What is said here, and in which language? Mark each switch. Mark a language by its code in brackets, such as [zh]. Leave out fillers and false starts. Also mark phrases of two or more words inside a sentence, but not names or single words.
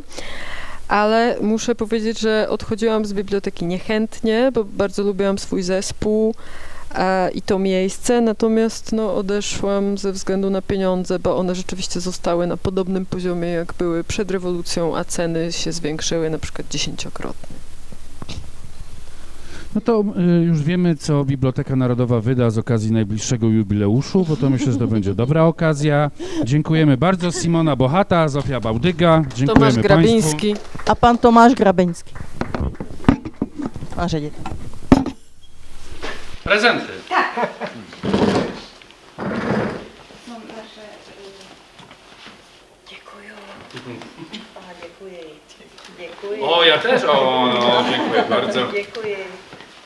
[pl] Ale muszę powiedzieć, że odchodziłam z biblioteki niechętnie, bo bardzo lubiłam swój zespół i to miejsce, natomiast no, odeszłam ze względu na pieniądze, bo one rzeczywiście zostały na podobnym poziomie, jak były przed rewolucją, a ceny się zwiększyły na przykład 10-krotnie. No to już wiemy, co Biblioteka Narodowa wyda z okazji najbliższego jubileuszu, bo to myślę, że to będzie dobra okazja. Dziękujemy bardzo. Simona Bochata, Zofia Bałdyga. Dziękujemy Tomasz Państwu. Grabiński. [cs] A pan Tomáš Grabeňský. Pan ředitel. [pl] Prezenty. Są nasze... Dziękuję. Dziękuję. Dziękuję. O, ja też. O, no, dziękuję bardzo. Dziękuję.